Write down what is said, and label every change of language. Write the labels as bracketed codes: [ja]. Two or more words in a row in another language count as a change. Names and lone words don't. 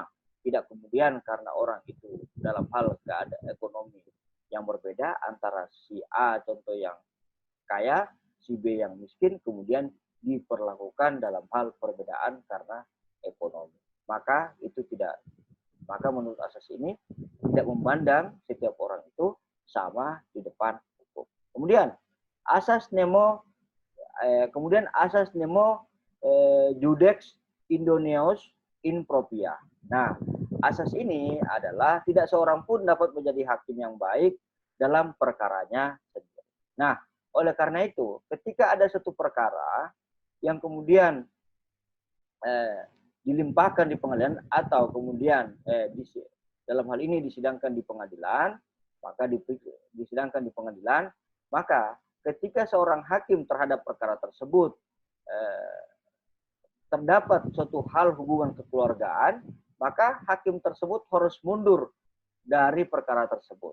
[id] Tidak kemudian karena orang itu dalam hal keadaan ekonomi yang berbeda antara si A contoh yang kaya, si B yang miskin, kemudian diperlakukan dalam hal perbedaan karena ekonomi. Maka menurut asas ini tidak memandang setiap orang itu sama di depan hukum. Kemudian asas [la] nemo judex idoneus in propria. [id] Nah, asas ini adalah tidak seorang pun dapat menjadi hakim yang baik dalam perkaranya sendiri. Nah, oleh karena itu, ketika ada satu perkara yang kemudian dilimpahkan di pengadilan atau kemudian dalam hal ini disidangkan di pengadilan, maka ketika seorang hakim terhadap perkara tersebut terdapat suatu hal hubungan kekeluargaan, maka hakim tersebut harus mundur dari perkara tersebut.